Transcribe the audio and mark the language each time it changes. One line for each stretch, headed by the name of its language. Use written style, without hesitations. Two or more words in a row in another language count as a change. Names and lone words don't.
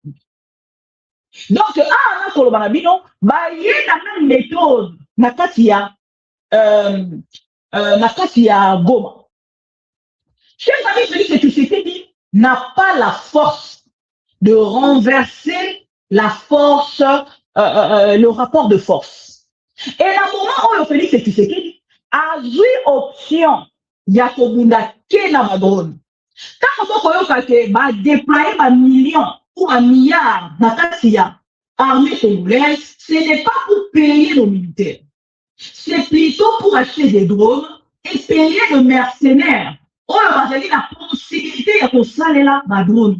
Lingala: Donc, na koloba na bino, baye na
French: même méthode
Lingala: na kati ya Goma.
French: Chers amis, Félix Tshisekedi n'a pas la force de renverser la force, le rapport de force. Et à un moment où Félix Tshisekedi a joué option
Lingala: ya kobunda ke na madrone.
French: Quand on va déployer un million ou un milliard dans la armée congolaise, ce n'est pas pour payer nos militaires. C'est plutôt pour acheter des drones et payer de mercenaires. On a la possibilité de faire là drone.